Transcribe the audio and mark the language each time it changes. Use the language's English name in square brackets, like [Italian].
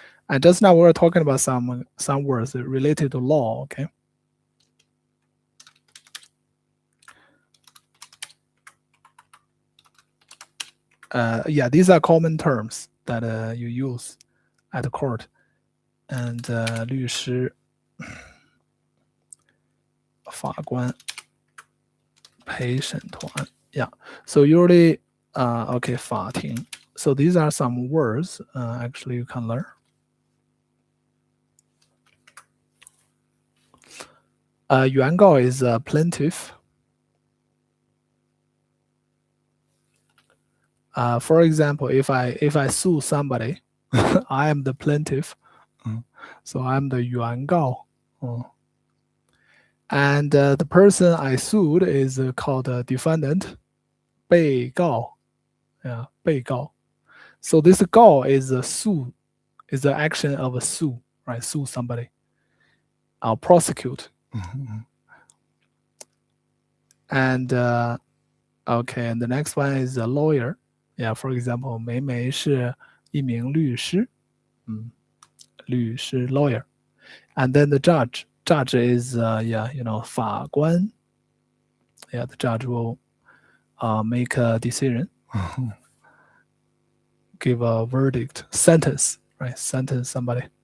[English] And just now we were talking about some words related to law. Okay. Yeah, these are common terms that you use at the court. [Chinese] And 律师、法官、陪审团. [English] Yeah. So usually, okay, 法庭. So these are some words actually you can learn. 原告 is a plaintiff. For example, if I sue somebody, I am the plaintiff. So I'm the 原告. And the person I sued is called a defendant. [Chinese] 被告.Yeah, 被告. [English] So this 告 is a sue, is the action of a sue, right? Sue somebody. I'll prosecute. And okay, and the next one is a lawyer. Yeah, for example, [Chinese] 美美是一名律师. [English] 律师 lawyer. And then the judge is 法官. Yeah, the judge will make a decision. Give a verdict, sentence, right? Sentence somebody.